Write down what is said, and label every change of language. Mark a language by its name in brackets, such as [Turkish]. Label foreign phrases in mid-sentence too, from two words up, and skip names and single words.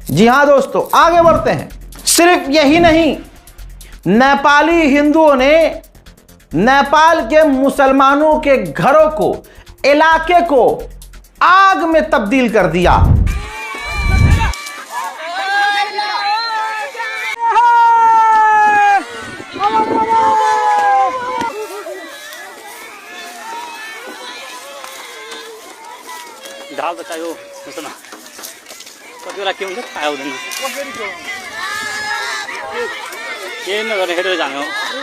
[Hindi] जी हां दोस्तों, आगे बढ़ते हैं। सिर्फ यही नहीं, नेपाली हिंदुओं ने नेपाल के मुसलमानों के घरों को, इलाके को आग में तब्दील कर दिया। [Nepali] ढाल बचायो सुना कति बेला के हुन्छ थाहा हुँदैन के नगर्ने हेरेर जाने हो।